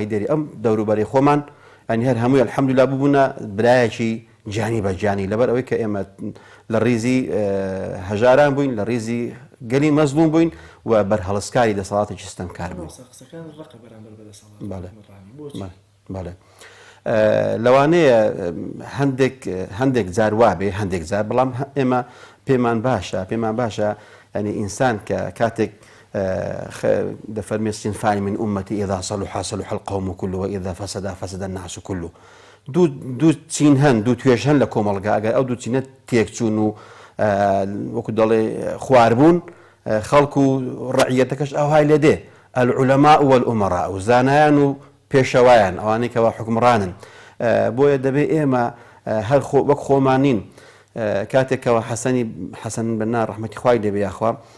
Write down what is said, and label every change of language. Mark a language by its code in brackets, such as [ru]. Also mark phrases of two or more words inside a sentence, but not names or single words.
[ckb] دەری ئەم دەوروبەری خۆمان ئەنی هەر هەمووی الحەمدولله ببوونە برایەکی جانی بە جانی لەبەر ئەوەی کە ئێمە لە ڕیزی هەژاران بووین لە ڕیزی گەلی مەزلوم بووین و بەرهەڵسکاری دەسەڵاتێکی ستەمکار بووین لەوانەیە هەندێک جار وابێ هەندێک جار بەڵام ئێمە پێمان باشە ینی ئینسان کە کاتێک دەفەرمێ [ar] صنفان من ئومەتی ئیذا صلح صلح القوم كله وإذا فسد فسد الناس كله [ckb] دوو چین هەن دوو توێژ هەن لە کۆمەڵگا ئەگەر ئەو دوو چینە تێکچوون و وەکو دەڵێ خواربوون خەڵک و ڕعیەتەکەش ئەوهای لێ دێ [ar] العولەما والئومەڕا [ckb] و زانایان و پێشەوایان ئەوانەی کەوا حکمڕانن بۆیە دەبێت ئێمە هەر وەک خۆمانین کاتێکەوە حەسەن بەنا ڕەحمەتی خوای دەبێ یاخوا